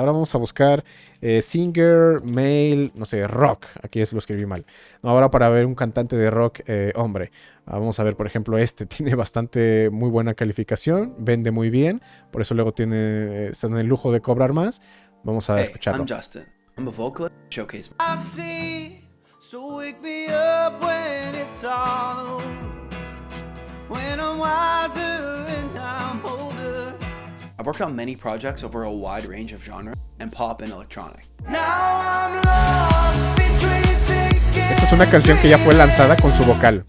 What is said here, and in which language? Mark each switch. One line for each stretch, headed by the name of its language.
Spanish: Ahora vamos a buscar
English: singer, male,
Spanish: no sé, rock. Aquí es lo escribí mal. No, ahora para ver un cantante de rock hombre. Vamos a ver, por ejemplo, este tiene bastante muy buena calificación, vende muy bien, por eso luego está en el lujo de cobrar más. Vamos a escucharlo.
English: I'm Justin. I'm a vocalist. Showcase. I see. So wake me up when it's all over. When I'm wiser and I'm older. I've worked on many projects over a wide range of genres and pop and electronic. Now I'm lost between
Spanish: Esta es una canción que ya fue lanzada con su vocal.